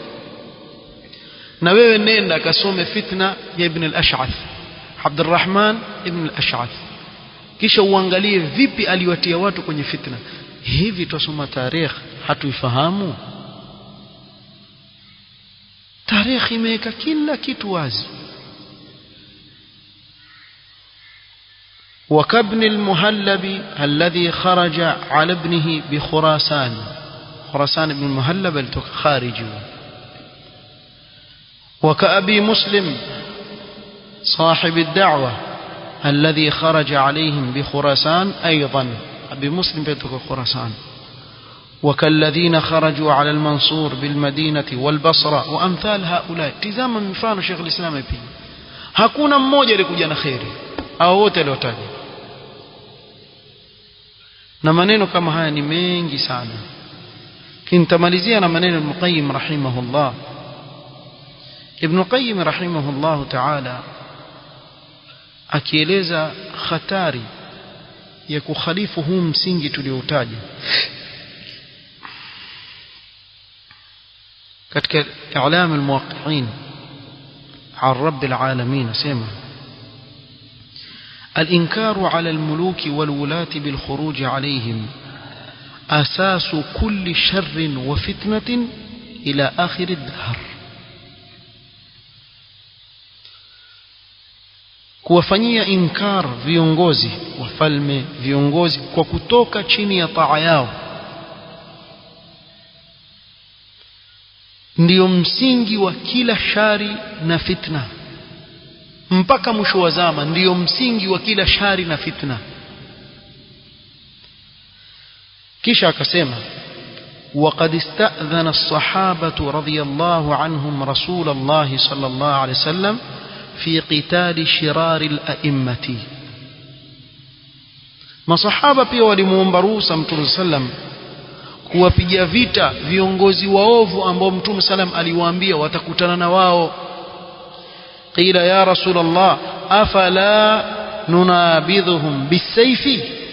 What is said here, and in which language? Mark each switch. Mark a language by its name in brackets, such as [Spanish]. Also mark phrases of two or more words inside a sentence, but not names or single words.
[Swahili] Na wewe nenda kasome fitna ya Ibn al-Ash'ath, Abdurrahman ibn al-Ash'ath, kisha uangalie vipi aliwatia watu kwenye fitna. Hivi tusoma tarikh hatuifahamu? Tarikh imeweka kila kitu wazi. [Arabic] وكابن المهلب الذي خرج على ابنه بخراسان، خراسان بن المهلب الخارجي. وكأبي مسلم صاحب الدعوة الذي خرج عليهم بخراسان أيضا، أبي مسلم بيتك خراسان. وكالذين خرجوا على المنصور بالمدينة والبصرة وأمثال هؤلاء. [Swahili] tazama mfano [Arabic] شيخ الإسلام يبين [Swahili] hakuna mmoja alikuja na khairi au wote waliotaja. Na maneno kama haya ni mengi sana. Kintamalizia na maneno Ibn Qayyim rahimahullah. Ibn Qayyim [Arabic] رحمه الله تعالى [Swahili] akieleza hatari ya kukhalifu huu msingi tulioutaja [Arabic] katika i'lam al-muwaqqi'in عن رب العالمين سيما: الإنكار على الملوك والولاة بالخروج عليهم أساس كل شر وفتنة إلى آخر الدهر. [Swahili] kuwafanyia inkar viongozi, wafalme, viongozi kwa kutoka chini ya taa yao ndio msingi wa kila shari na fitna mpaka mwisho wa zama. Ndio msingi wa kila shari na fitna. kisha akasema: [Arabic] وقد استأذن الصحابة رضي الله عنهم رسول الله صلى الله عليه وسلم في قتال شرار الأئمة. [Swahili] masahaba pia walimuomba ruhusa Mtume sallam kuwapiga vita viongozi waovu ambao Mtume sallam aliwaambia watakutana na wao. [Arabic] قيل يا رسول الله أفلا ننابذهم بالسيف.